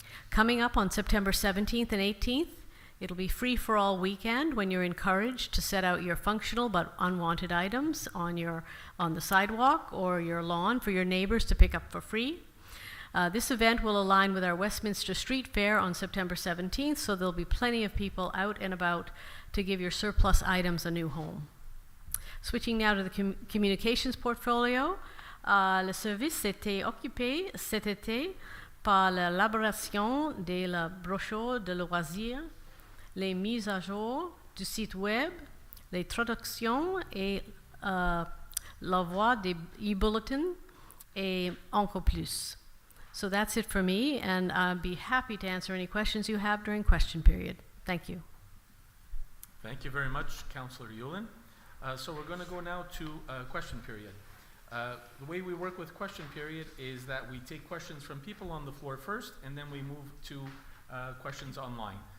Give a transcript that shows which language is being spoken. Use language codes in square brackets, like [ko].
[en] Coming up on September 17th and 18th, it'll be free for all weekend when you're encouraged to set out your functional but unwanted items on the sidewalk or your lawn for your neighbors to pick up for free. This event will align with our Westminster Street Fair on September 17th, so there'll be plenty of people out and about to give your surplus items a new home. Switching now to the communications portfolio, [fr] le service s'était occupé cet été par l'élaboration de la brochure de loisirs, les mises à jour du site web, les traductions et l'envoi des e-bulletins et encore plus. [en] So that's it for me, and I'd be happy to answer any questions you have during question period. Thank you. Thank you very much, Councillor Yulin. So we're going to go now to question period. The way we work with question period is that we take questions from people on the floor first, and then we move to questions online.